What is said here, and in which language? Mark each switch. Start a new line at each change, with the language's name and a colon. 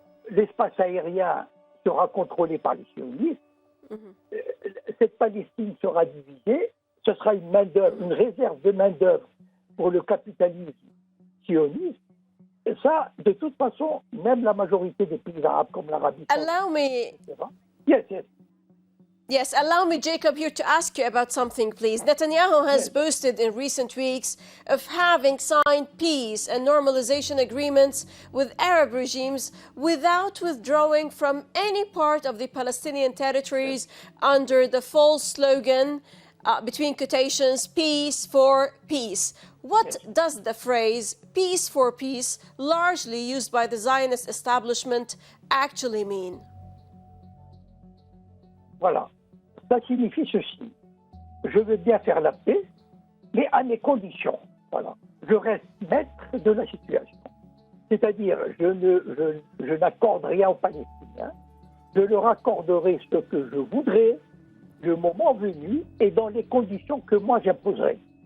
French: L'espace aérien sera contrôlé par les sionistes. Cette Palestine sera divisée. Ce sera une main-d'œuvre, une réserve de main-d'œuvre pour le capitalisme sioniste. Et ça, de toute façon, même la majorité des pays arabes comme l'Arabie saoudite,
English: Allow me, etc. Yes. yes, allow me, Jacob, here to ask you about something, please. Netanyahu has boasted in recent weeks of having signed peace and normalization agreements with Arab regimes without withdrawing from any part of the Palestinian territories under the false slogan, between quotations, peace for peace. What does the phrase peace for peace, largely used by the Zionist establishment, actually mean?
French: Voilà. Ça signifie ceci. Je veux bien faire la paix, mais à mes conditions. Voilà. Je reste maître de la situation. C'est-à-dire, je n'accorde rien aux Palestiniens. Je leur accorderai ce que je voudrais, le moment venu, et dans les conditions que moi j'imposerai.